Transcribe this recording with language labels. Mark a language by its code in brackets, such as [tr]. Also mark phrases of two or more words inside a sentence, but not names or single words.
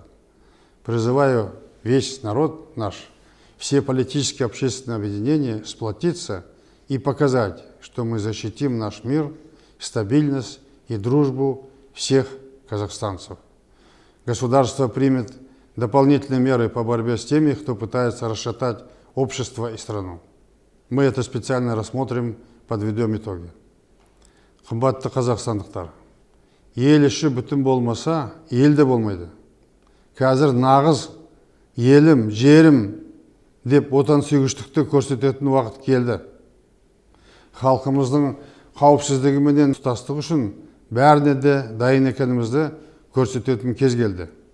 [ru] Призываю весь народ наш, все политические и общественные объединения сплотиться и показать, что мы защитим наш мир, стабильность и дружбу всех казахстанцев. Государство примет дополнительные меры по борьбе с теми, кто пытается расшатать общество и страну. Мы это специально рассмотрим, подведем итоги. [kk] Қымбатты қазақстандықтар, ел іші бүтін болмаса, ел де болмайды. Қазір нағыз елім, жерім деп отансүйгіштікті көрсететін уақыт келді. Халқымыздың қауіпсіздігі менен тұтастығы үшін бәріне де дайын екенімізді көрсететін кез келді.